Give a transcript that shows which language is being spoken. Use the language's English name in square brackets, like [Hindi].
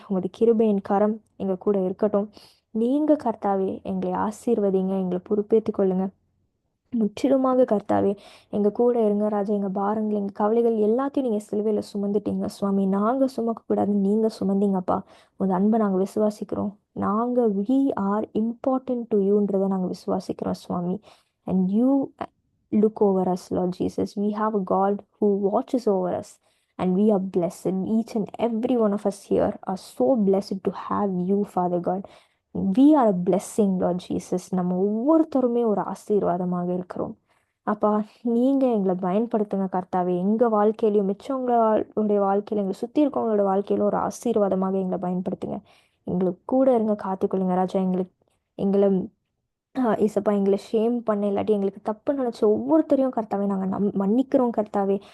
[Tamil] உமது கிருபையின் கரம் எங்கள் கூட இருக்கட்டும். நீங்கள் கர்த்தாவே எங்களை ஆசீர்வதிங்க, எங்களை பொறுப்பேற்றுக் கொள்ளுங்க முற்றிலுமாக கர்த்தாவே. எங்கள் கூட இருங்க ராஜா. எங்கள் பாரங்கள் எங்கள் கவலைகள் எல்லாத்தையும் நீங்கள் சிலுவையில் சுமந்துட்டீங்க சுவாமி. நாங்கள் சுமக்கக்கூடாது, நீங்கள் சுமந்தீங்கப்பா. உங்கள் அன்பை நாங்கள் விசுவாசிக்கிறோம். நாங்கள் [English] we are important to [Tamil] யூன்றதை நாங்கள் விசுவாசிக்கிறோம் சுவாமி. [English] And you look over us, Lord Jesus. We have a God who watches over us, and we are blessed. Each and every one of us here are so blessed to have you, Father God. We are a blessing, Lord Jesus. [Tamil] நம்ம ஒவ்வொருத்தருமே ஒரு ஆசீர்வாதமாக இருக்கிறோம். அப்பா, நீங்க எங்களை பயன்படுத்துங்க கர்த்தாவே. எங்க வாழ்க்கையிலையும் மிச்சவங்களுடைய வாழ்க்கையில எங்களை சுத்தி இருக்கவங்களோட வாழ்க்கையில ஒரு ஆசீர்வாதமாக எங்களை பயன்படுத்துங்க. எங்களுக்கு கூட இருங்க, காத்துக்கொள்ளுங்க ராஜா. எங்களை இசப்பா எங்களை ஷேம் பண்ண இல்லாட்டி எங்களுக்கு தப்பு நினச்ச ஒவ்வொருத்தரையும் கர்த்தாவே நாங்கள் மன்னிக்கிறோம் கர்த்தாவே.